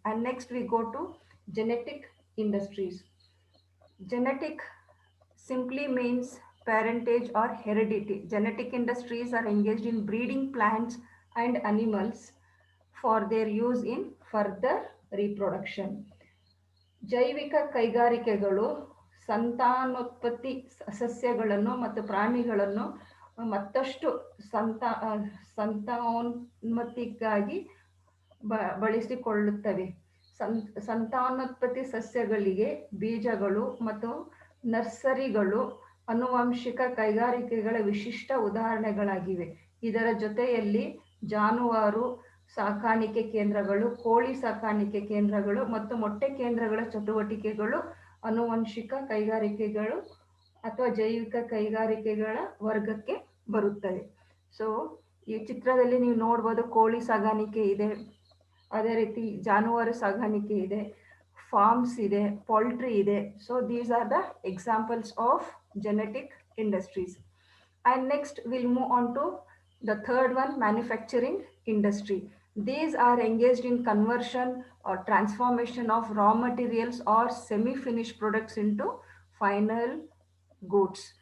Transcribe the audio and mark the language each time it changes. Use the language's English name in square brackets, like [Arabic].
[English] And next we go to genetic industries. Genetic simply means parentage or heredity. Genetic industries are engaged in breeding plants and animals for their use in further reproduction. [Kannada] ಜೈವಿಕ ಕೈಗಾರಿಕೆಗಳು ಸಂತಾನೋತ್ಪತ್ತಿ ಸಸ್ಯಗಳನ್ನು ಮತ್ತು ಪ್ರಾಣಿಗಳನ್ನು ಮತ್ತಷ್ಟು ಸಂತಾನೋನ್ಮತಿಗಾಗಿ ಬಳಸಿಕೊಳ್ಳುತ್ತವೆ. ಸಂತಾನೋತ್ಪತ್ತಿ ಸಸ್ಯಗಳಿಗೆ ಬೀಜಗಳು ಮತ್ತು ನರ್ಸರಿಗಳು ಆನುವಂಶಿಕ ಕೈಗಾರಿಕೆಗಳ ವಿಶಿಷ್ಟ ಉದಾಹರಣೆಗಳಾಗಿವೆ. ಇದರ ಜೊತೆಯಲ್ಲಿ ಜಾನುವಾರು ಸಾಕಾಣಿಕೆ ಕೇಂದ್ರಗಳು, ಕೋಳಿ ಸಾಕಾಣಿಕೆ ಕೇಂದ್ರಗಳು ಮತ್ತು ಮೊಟ್ಟೆ ಕೇಂದ್ರಗಳ ಚಟುವಟಿಕೆಗಳು ಆನುವಂಶಿಕ ಕೈಗಾರಿಕೆಗಳು ಅಥವಾ ಜೈವಿಕ ಕೈಗಾರಿಕೆಗಳ ವರ್ಗಕ್ಕೆ ಬರುತ್ತವೆ. ಸೊ ಈ ಚಿತ್ರದಲ್ಲಿ ನೀವು ನೋಡ್ಬೋದು, ಕೋಳಿ ಸಾಗಾಣಿಕೆ ಇದೆ, ಅದೇ ರೀತಿ ಜಾನುವಾರು ಸಾಗಾಣಿಕೆ ಇದೆ, ಫಾರ್ಮ್ಸ್ ಇದೆ, ಪೋಲ್ಟ್ರಿ ಇದೆ. [English] So these are the examples of genetic industries. And next we'll move on to the third one, manufacturing industry. These are engaged in conversion or transformation of raw materials or semi-finished products into final goods.